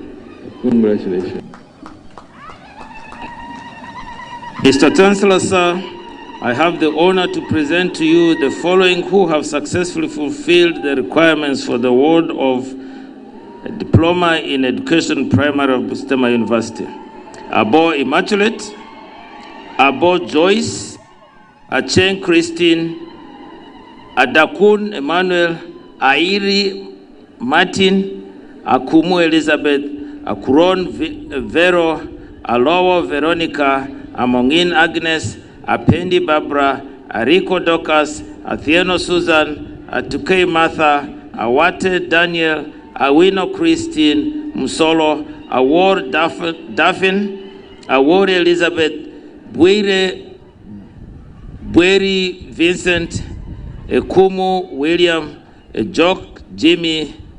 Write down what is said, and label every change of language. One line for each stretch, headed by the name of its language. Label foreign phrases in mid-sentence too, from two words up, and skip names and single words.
English: Congratulations. Mr. Chancellor, sir, I have the honor to present to you the following who have successfully fulfilled the requirements for the award of a Diploma in Education Primary of Busitema University. Abo Immaculate, Abo Joyce, Acheng Christine, Adakun Emmanuel, Airi Martin, Akumu Elizabeth, Akuron Vero, Alowo Veronica, Amongin Agnes, Apendi Barbara, Ariko Docas, Athieno Susan, Atukei Martha, Awate Daniel, Awino Christine, Musolo, Award Daffin, Award Elizabeth, Bwiri Vincent, Ekumu William, Jock Jimmy,